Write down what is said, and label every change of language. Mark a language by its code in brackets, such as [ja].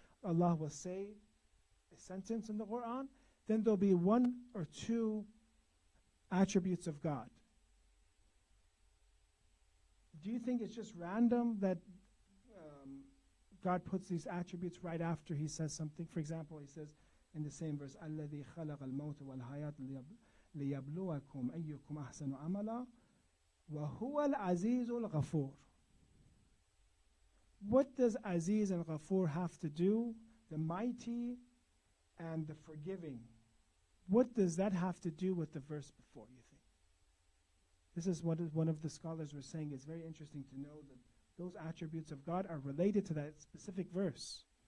[en] Allah will say a sentence in the Quran, then there'll be one or two attributes of God. Do you think it's just random that God puts these attributes right after He says something. For example, He says in the same verse, [ar] الَّذِي خَلَقَ الْمَوْتَ وَالْحَيَاةَ لِيَبْلُوَكُمْ أَيُّكُمْ أَحْسَنُ عَمَلًا وَهُوَ الْعَزِيزُ الْغَفُورُ. [en] What does Aziz and Ghafur have to do? The mighty and the forgiving. What does that have to do with the verse before, you think? This is what one of the scholars was saying. It's very interesting to know that those attributes of God are related to that specific verse.